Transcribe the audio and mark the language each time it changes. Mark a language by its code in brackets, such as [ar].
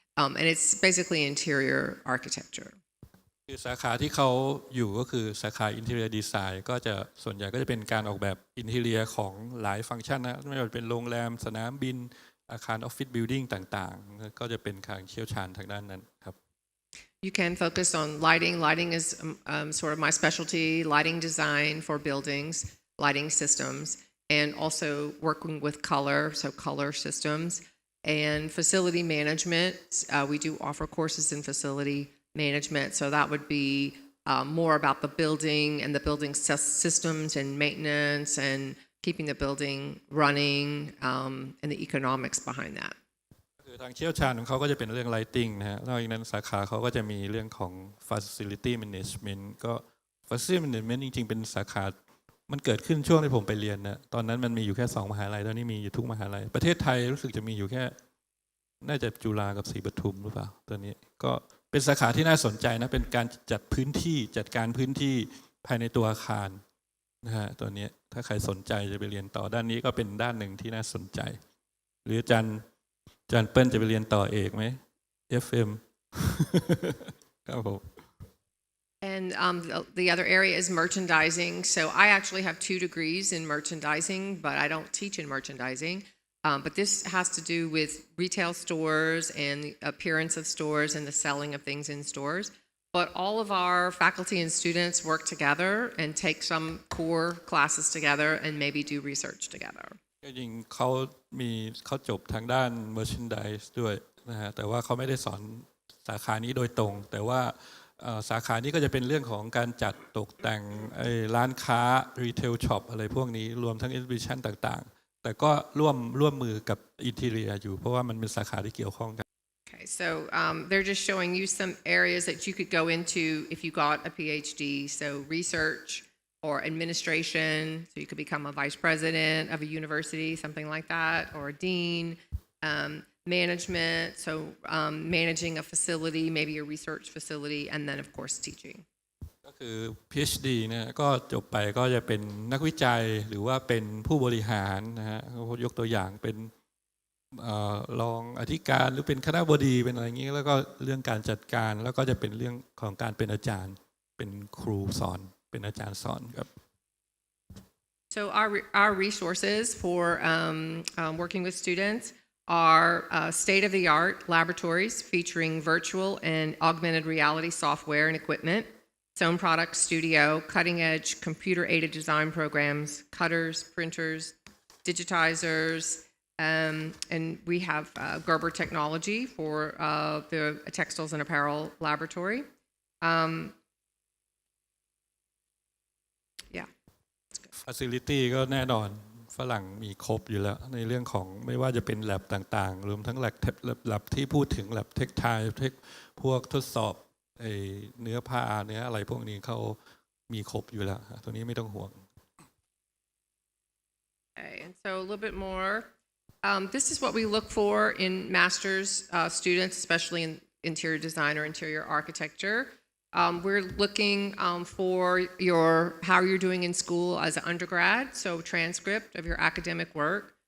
[en] And it's basically interior architecture. [th] คือสาขาที่เขาอยู่ก็คือสาขา Interior Design ก็จะส่วนใหญ่ก็จะเป็นการออกแบบ Interior ของหลายฟังก์ชันนะไม่ว่าจะเป็นโรงแรมสนามบินอาคาร Office Building ต่างๆก็จะเป็นการเชี่ยวชาญทางด้านนั้นครับ [en] You can focus on lighting. Lighting is sort of my specialty, lighting design for buildings, lighting systems, and also working with color, so color systems, and facility management. We do offer courses in facility management, so that would be more about the building and the building systems and maintenance and keeping the building running and the economics behind that. [th] คือทางเชี่ยวชาญของเขาก็จะเป็นเรื่อง lighting นะฮะนอกจากนั้นสาขาเขาก็จะมีเรื่องของ facility management ก็ facility management จริงๆเป็นสาขามันเกิดขึ้นช่วงที่ผมไปเรียนนะตอนนั้นมันมีอยู่แค่2มหาลัยตอนนี้มีอยู่ทุกมหาลัยประเทศไทยรู้สึกจะมีอยู่แค่ น่าจะจุฬากับศรีปทุมหรือเปล่าตอนนี้ก็เป็นสาขาที่น่าสนใจนะเป็นการจัดพื้นที่จัดการพื้นที่ภายในตัวอาคารนะฮะตัวนี้ถ้าใครสนใจจะไปเรียนต่อด้านนี้ก็เป็นด้านหนึ่งที่น่าสนใจหรืออาจารย์เปิ้ลจะไปเรียนต่อเอกไหม FM ครับผม [en] And the other area is merchandising. So I actually have 2 degrees in merchandising, but I don't teach in merchandising. But this has to do with retail stores and the appearance of stores and the selling of things in stores. But all of our faculty and students work together and take some core classes together and maybe do research together. [th] จริงๆเขาจบทางด้าน merchandise ด้วยนะฮะแต่ว่าเขาไม่ได้สอนสาขานี้โดยตรงแต่ว่าสาขานี้ก็จะเป็นเรื่องของการจัดตกแต่งร้านค้า retail shop อะไรพวกนี้รวมทั้ง exhibition ต่างๆแต่ก็ร่วมมือกับ interior อยู่เพราะว่ามันเป็นสาขาที่เกี่ยวข้องกัน [en] Okay, so they're just showing you some areas that you could go into if you got a Ph.D. So research or administration, so you could become a vice president of a university, something like that, or a dean. Management, so managing a facility, maybe a research facility, and then of course teaching. [th] ก็คือ Ph.D. เนี่ยก็จบไปก็จะเป็นนักวิจัยหรือว่าเป็นผู้บริหารนะฮะยกตัวอย่างเป็นรองอธิการหรือเป็นคณบดีเป็นอะไรอย่างนี้แล้วก็เรื่องการจัดการแล้วก็จะเป็นเรื่องของการเป็นอาจารย์เป็นครูสอนเป็นอาจารย์สอนครับ [en] So our resources for working with students are state-of-the-art laboratories featuring virtual and augmented reality software and equipment, Zone Product Studio, cutting-edge computer-aided design programs, cutters, printers, digitizers, and we have Gerber technology for the textiles and apparel laboratory. Yeah. [th] Facility ก็แน่นอนฝรั่งมีครบอยู่แล้วในเรื่องของไม่ว่าจะเป็น lab ต่างๆรวมทั้ง lab ที่พูดถึง lab textile พวกทดสอบเนื้อผ้าเนื้ออะไรพวกนี้เขามีครบอยู่แล้วตัวนี้ไม่ต้องห่วง [en] Okay, and so a little bit more. This is what we look for in master's students, especially in interior design or interior architecture. We're looking for how you're doing in school as an undergrad, so transcript of your academic work.